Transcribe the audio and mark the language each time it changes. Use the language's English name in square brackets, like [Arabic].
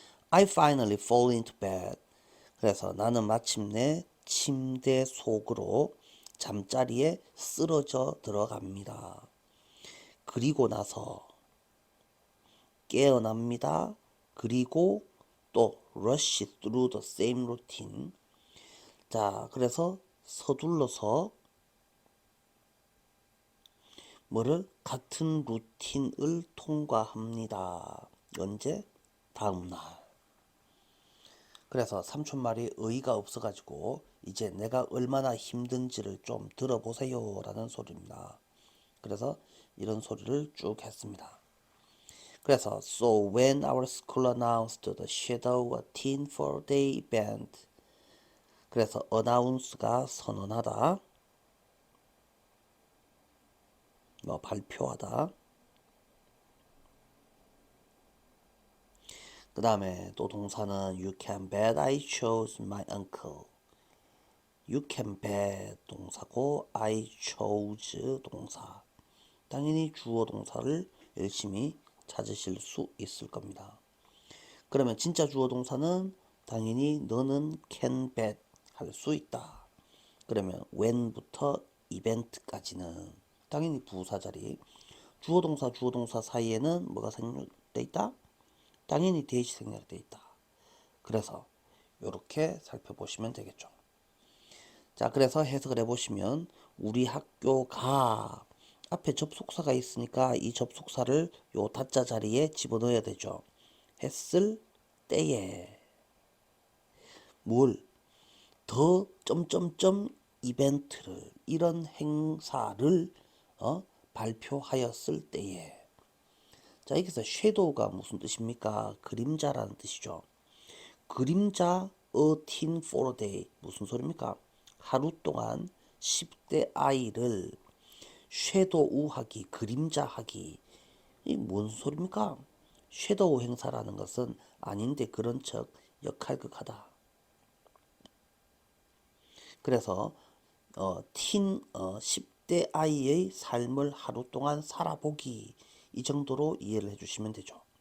[English] I finally fall into bed. [Korean] 그래서 나는 마침내 침대 속으로 잠자리에 쓰러져 들어갑니다. 그리고 나서 깨어납니다. 그리고 또 [English] rush through the same routine. [Korean] 자, 그래서 서둘러서 뭐를 같은 루틴을 통과합니다. 언제? 다음날. 그래서 삼촌말이 어이가 없어가지고 이제 내가 얼마나 힘든지를 좀 들어보세요 라는 소리입니다. 그래서 이런 소리를 쭉 했습니다. 그래서 [English] So when our school announced the shadow a teen 4-day event [Korean] 그래서 announce가 선언하다 뭐 발표하다 그 다음에 또 동사는 [English] You can bet I chose my uncle You can bet 동사고 I chose 동사. [Korean] 당연히 주어 동사를 열심히 찾으실 수 있을 겁니다. 그러면 진짜 주어 동사는 당연히 너는 can bet 할 수 있다. 그러면 when부터 이벤트까지는 당연히 부사 자리. 주어 동사 사이에는 뭐가 생략돼 있다? 당연히 대시 생략돼 있다. 그래서 이렇게 살펴보시면 되겠죠. 자, 그래서 해석을 해보시면 우리 학교가 앞에 접속사가 있으니까 이 접속사를 요 다자 자리에 집어넣어야 되죠. 했을 때에 뭘 더 점점점 이벤트를 이런 행사를 발표하였을 때에 자 여기서 섀도우가 무슨 뜻입니까? 그림자라는 뜻이죠. 그림자 [English] a teen for a day [Korean] 무슨 소리입니까? 하루 동안 10대 아이를 섀도우하기 그림자하기 이 뭔 소리입니까? 섀도우 행사라는 것은 아닌데 그런 척 역할극하다. 그래서 10대 아이의 삶을 하루 동안 살아보기 이 정도로 이해를 해주시면 되죠.